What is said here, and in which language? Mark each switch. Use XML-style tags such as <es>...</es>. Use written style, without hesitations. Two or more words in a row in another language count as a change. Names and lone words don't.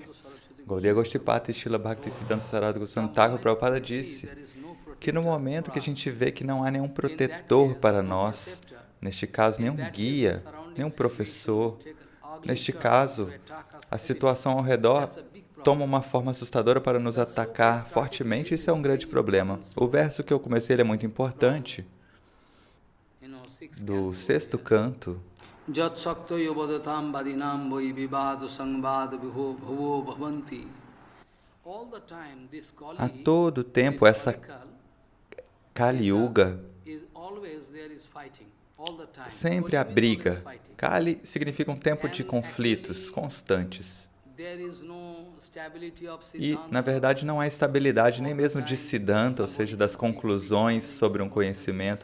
<pt>Gaudiya Goshtipati Shila Bhaktisiddhanta Sarasvati Goswami Thakur Prabhupada disse que no momento que a gente vê que não há nenhum protetor para nós, neste caso nenhum guia, nenhum professor, neste caso a situação ao redor toma uma forma assustadora para nos atacar fortemente, isso é um grande problema. O verso que eu comecei ele é muito importante, do 6º canto.</pt> <sa>यत् शक्त योवदतां वादिनां वै विवादो संवाद भुवो भवन्ति.</sa> <pt>A todo tempo essa Kali Yuga sempre há briga. Kali significa um tempo de conflitos constantes. E, na verdade, não há estabilidade nem mesmo de Siddhanta, ou seja, das conclusões sobre um conhecimento.</pt>